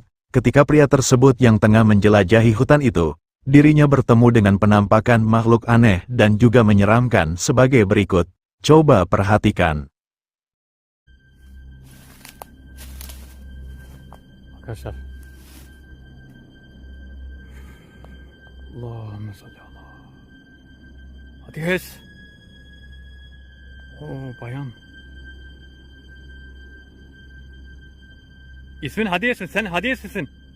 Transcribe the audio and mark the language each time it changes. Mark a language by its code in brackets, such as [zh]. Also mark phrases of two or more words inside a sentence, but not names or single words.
[id] Ketika pria tersebut yang tengah menjelajahi hutan itu, dirinya bertemu dengan penampakan makhluk aneh dan juga menyeramkan sebagai berikut. Coba perhatikan. [tr] Arkadaşlar. [ar] اللهم صل على. [tr] Hades. Oo bayan. İsmin Hades mi? Sen Hades misin?